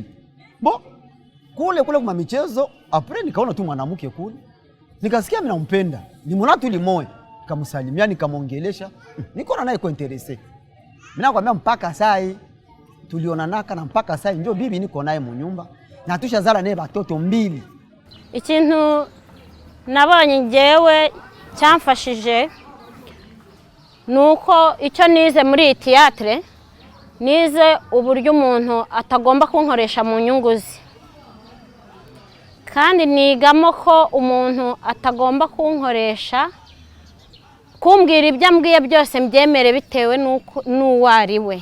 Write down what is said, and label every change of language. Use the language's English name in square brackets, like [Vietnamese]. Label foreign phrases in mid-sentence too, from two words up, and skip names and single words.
[Swahili] Kule kwa michezo, apre nikaona tu mwanamke kule. Nikasikia mimi nampenda. Nimeona tu limoya. Nikamsalimia, nikamwongelesha. Niko naye kwa interesse. Mimi nakwambia mpaka sai tulionanaka na mpaka sai ndio bibi niko naye mu nyumba. Na tushazala naye batoto 2. [Kinyarwanda] Ikintu nabonye ngewe cyamfashije nuko icyo nize muri teatre nize uburyo umuntu atagomba kunkoresha mu nyunguzi. Kandi nigamo ko umuntu atagomba kunkoresha kumbwira ibyo ambwiye byose mbyemere bitewe n'uwari we.